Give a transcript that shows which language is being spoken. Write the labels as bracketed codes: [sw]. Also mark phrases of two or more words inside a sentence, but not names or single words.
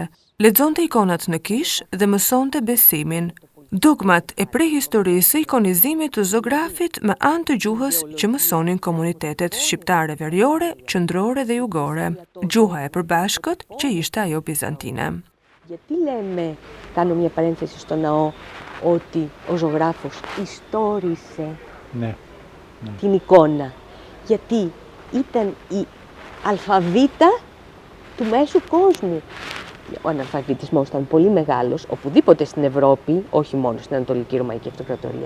[sq] Lexonte ikonat në kish dhe mësonte besimin, dogmat e prehistorisë së ikonizimit të zografit me anë të gjuhës që mësonin komunitetet shqiptare veriore, qendrore dhe jugore, gjuha e përbashkët që ishte ajo bizantine. [el] Γιατί λέμε, κάνω μια παρένθεση στο ναό, ότι ο ζωγράφος ιστόρισε την εικόνα. Γιατί ήταν η αλφαβήτα του μέσου κόσμου. Ο αναλφαβητισμός ήταν πολύ μεγάλος, οπουδήποτε στην Ευρώπη, όχι μόνο στην Ανατολική Ρωμαϊκή Αυτοκρατορία.